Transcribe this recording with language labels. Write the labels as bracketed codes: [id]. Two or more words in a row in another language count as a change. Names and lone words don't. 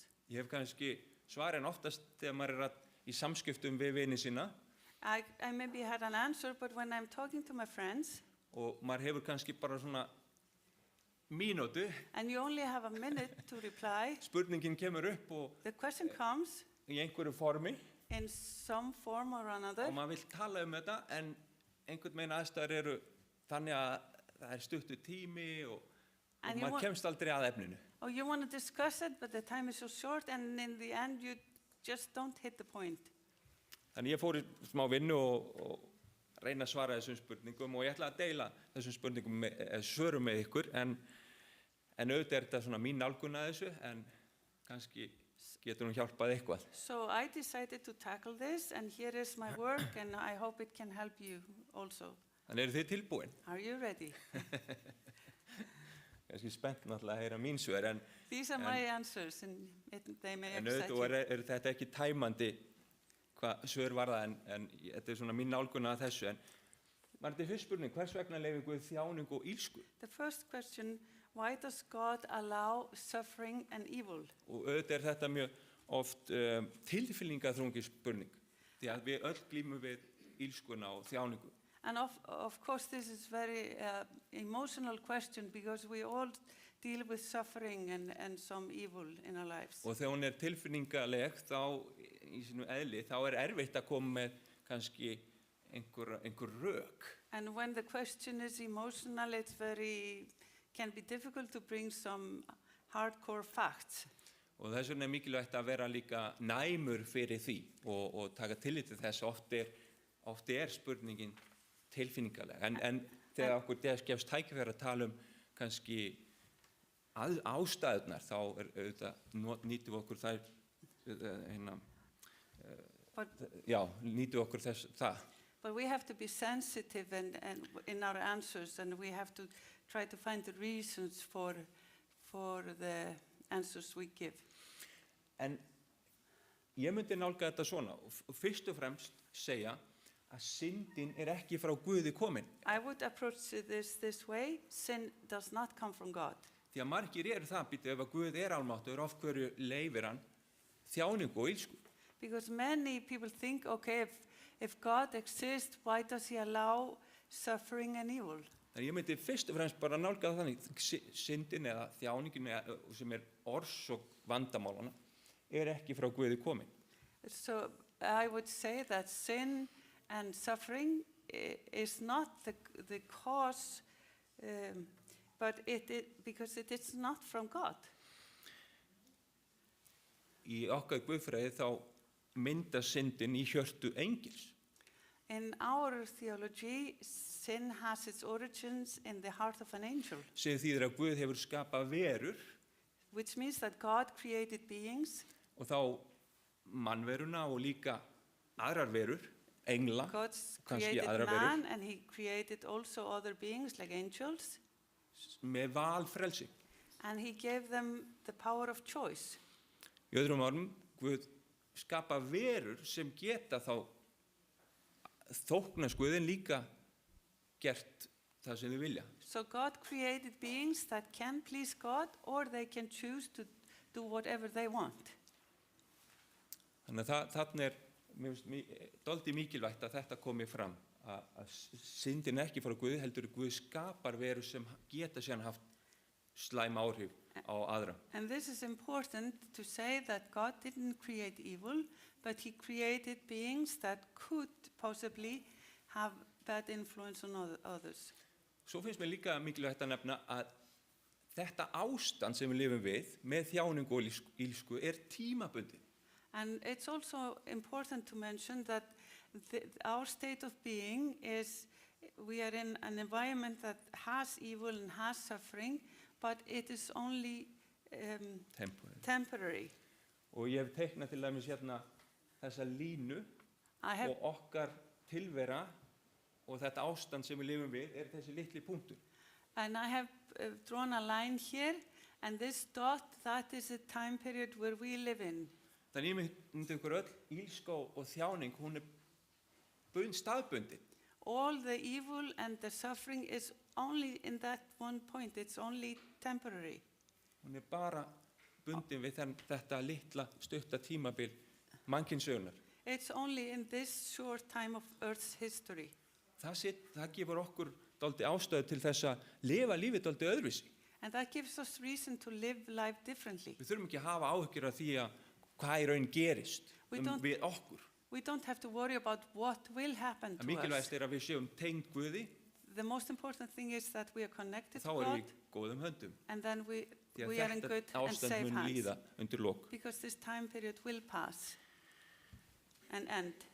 [is] Ég hef kannski svarin oftast þegar maður er í samskiptum við vini sína [en] I maybe had an answer, but when I'm talking to my friends, [is] og maður hefur kannski bara svona mínútu, [en] and you only have a minute to reply, [is] spurningin kemur upp og [en] the question comes [is] í einhverju formi [en] in some form or another. [is] og maður vill tala þetta en einhvern veginn aðstæður eru þannig að það er stuttur tími og [en] And you [is] maður [en] want- [is] kemst aldrei að efninu. [en] Or you want to discuss it, but the time is so short, and in the end, you just don't hit the point. [is] Þannig ég fór í smá vinnu og reyna að svara þessum spurningum og ég ætla að deila þessum spurningum svörum með ykkur en auðvitað er þetta svona mín nálgun að þessu en kannski getur hún hjálpað eitthvað. [en] So I decided to tackle this, and here is my work, and I hope it can help you also. [is] Þannig eru þið tilbúin? [en] Are you ready? [is] Kannski spennt náttúrulega að heyra mín svör en [en] These are my answers, and they may upset [is] auðvitað [en] you. [is] er þetta ekki tæmandi hvað svör var það en þetta er svona mín nálgun að þessu en var þetta fyrst spurning, hvers vegna leyfir Guð þjáningu og ílsku? [en] The first question, why does God allow suffering and evil? [is] Og auðvitað er þetta mjög oft tilfinningaþrungin spurning því að við öll glímum við ílskuna og þjáningu. [en] And of course, this is very emotional question because we all deal with suffering and some evil in our lives. [is] Og þegar hún er tilfinningaleg þá í sínu eðli þá er erfitt að koma með kannski einhver rök. [en] And when the question is emotional, it's can be difficult to bring some hardcore facts. [is] Og þess vegna er mikilvægt að vera líka næmur fyrir því og taka tillit til þess oft er spurningin tilfinningaleg. En þegar okkur gefst tækifæri að tala kannski ástæðurnar þá nýtum við okkur þær nýtum við okkur það. [en] But we have to be sensitive and in our answers, and we have to try to find the reasons for the answers we give. [is] En ég myndi nálga þetta svona og fyrst og fremst segja að syndin er ekki frá Guði komin. [en] I would approach this way. Sin does not come from God. [is] Því að margir eru það býttu ef að Guð er almáttugur af hverju leyfir hann þjáningu og ílsku. [en] Because many people think, okay, if God exists, why does he allow suffering and evil? [is] Þannig ég myndi fyrst og fremst bara nálga það þannig syndin eða þjáningin sem er orsök vandamálana er ekki frá Guði komin. [en] So I would say that sin and suffering is not the cause, but because it is not from God. [is] Í okkar guðfræði þá mynda syndin í hjörtu engils. [en] In our theology, sin has its origins in the heart of an angel, [is] Sem þýðir að Guð hefur skapað verur [en] which means that God created beings. [is] og þá mannveruna og líka aðrar verur, engla, [en] God [is] kannski [en] created [is] aðrar [en] man, [is] verur, [en] and he created also other beings like angels, [is] með valfrelsi. [en] and he gave them the power of choice. [is] Í öðrum orðum, Guð skapa verur sem geta þá þóknast Guð en líka gert það sem þau vilja. [en] So God created beings that can please God, or they can choose to do whatever they want. [is] Þannig að þarna er dálítið mikilvægt að þetta komi fram að syndin er ekki frá Guði heldur Guð skapar verur sem geta síðan haft slæm áhrif á aðra. [en] And this is important to say that God didn't create evil, but he created beings that could possibly have bad influence on others. [is] Svo finnst mér líka mikilvægt að nefna að þetta ástand sem við lifum við með þjáningu og ílsku er tímabundið. [en] And it's also important to mention that our state of being is, we are in an environment that has evil and has suffering, but it is only temporary. [is] Og ég hef teiknað til dæmis hérna þessa línu og okkar tilvera og þetta ástand sem við lifum við er þessi litli punktur. [en] And I have drawn a line here, and this dot, that is a time period where we live in. [is] Þannig ég myndi ykkur öll ílska og þjáning, hún er staðbundin. [en] All the evil and the suffering is only in that one point. It's only temporary. [is] Hún er bara bundin við þetta litla stutta tímabil mannkynssögunar. [en] It's only in this short time of Earth's history. [is] Það gefur okkur dálítið ástæðu til þess að lifa lífið dálítið öðruvísi. [en] And that gives us reason to live life differently. [is] Við þurfum ekki að hafa áhyggjur af því að hvað í raun gerist við okkur. [en] We don't have to worry about what will happen [is] að [en] to us. [is] mikilvægast að við séum tengd Guði, [en] The most important thing is that we are connected [is] þá [en] to [is] erum [en] God, [is] við í góðum höndum. [en] and then we [is] Því [en] are in [is] að [en] good [is] þetta [en] and [is] ástand [en] safe [is] mun [en] hands. [is] líða undir lok. [en] Because this time period will pass and end.